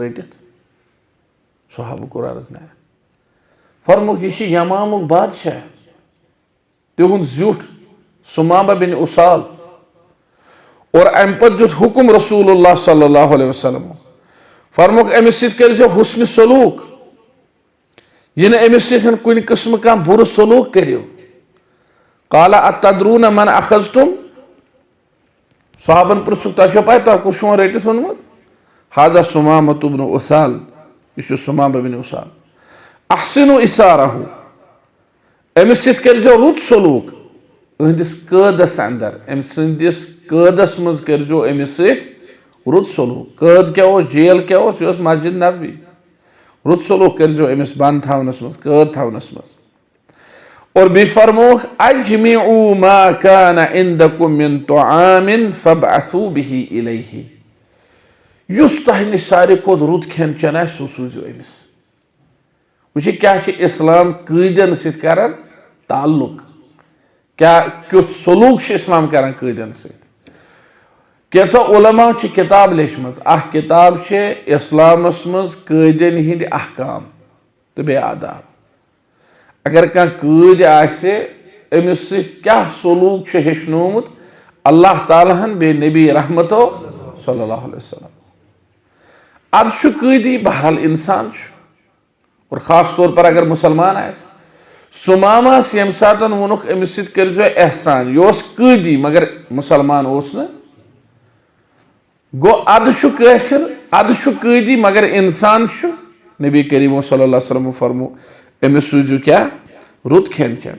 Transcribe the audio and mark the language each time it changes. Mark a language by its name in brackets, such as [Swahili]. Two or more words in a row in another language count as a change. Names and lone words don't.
[Kashmiri] रटित सहाबा कोर अर्ज ना फरमोक यह यमामुक बादशाह तिहुंद जुट सुमामा बिन उसाल और अम पे दुत हुकुम रसूलुल्लाह [Arabic] صلى الله عليه وسلم [Kashmiri] फरमोक अमिस कर हुस्न सलूक यह अमिस कुन किस्म का बुर सलूक करो [Arabic] قال أتدرون من أخذتم [Kashmiri] सहाबन पुरुष तुह पा तुह कुछ रटित वोनमुत हाजा सुमामा बिन उसाल यह सुमामा बिन उसाल [Arabic] أحسنوا إساره [Kashmiri] अमिस सत करो रुत सलूक अहंदिस कैदस अंदर अम सदिस कैदस मज करो अमिस सत रुत सलूक। कैद क्या हो, जेल क्या हो, यह मस्जिद नबवी। रुत सलूक करो अमिस बंद थवनस मज, कैद थवनस मज। और बे फरमोख [Arabic] اجمعوا ما كان عندكم من طعام فابعثوا به إليه. [Kashmiri] युस तह निश सारे खोत रुत खेन चेन आसि सु सूजियो अमिस। वुच क्या इस्लाम कैदन सत करन ताल्लुक, क्या क्युथ सलूक इस्लाम करन कैदन सत। कैंसो उलमा किताब लेचमज, अख किताब इस्लामस मज कैदन हिंद अहकाम तो बे आदाब। अगर कह कैद आसे अमिस क्या सलूक हेचनोमुत अल्लाह तालाहन बे नबी रहमतो [Arabic] صلى الله عليه وسلم. [Kashmiri] अद कैदी बहरहाल इंसान और खास तौर पर अगर मुसलमान आस। सुमामास यम सातन वोनुख अमिस सत करो एहसान, यह कैदी मगर मुसलमान ओस न। गो अद काफिर, अद कैदी मगर इंसान। नबी करीम [Arabic] صلى الله عليه وسلم [Kashmiri] फरमो अमिस सूझो क्या रुत खेन चेन।